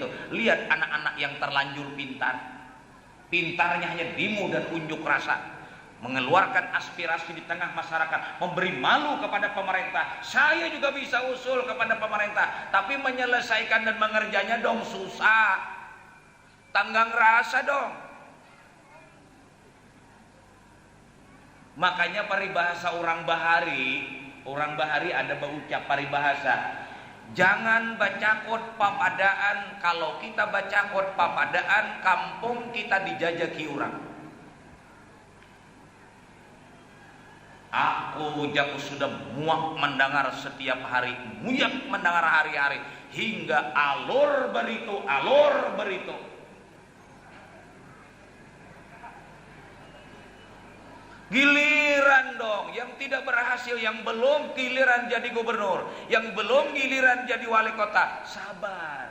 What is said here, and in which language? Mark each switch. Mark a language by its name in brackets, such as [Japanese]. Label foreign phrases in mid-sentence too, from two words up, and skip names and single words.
[Indonesian] Lihat anak-anak yang terlanjur pintar. Pintarnya hanya demo dan unjuk rasa, mengeluarkan aspirasi di tengah masyarakat, memberi malu kepada pemerintah. Saya juga bisa usul kepada pemerintah, tapi menyelesaikan dan mengerjanya dong susah. Tanggang rasa dong. [Banjar] Makanya paribahasa orang bahari ada berucap paribahasa, jangan bacakot papadaan. Kalau kita bacakot papadaan, kampung kita dijajaki orang. [Indonesian] Aku sudah muak mendengar setiap hari, muak mendengar hari-hari, hingga alur berito. Giliran dong, yang tidak berhasil, yang belum giliran jadi gubernur, yang belum giliran jadi wali kota, sabar.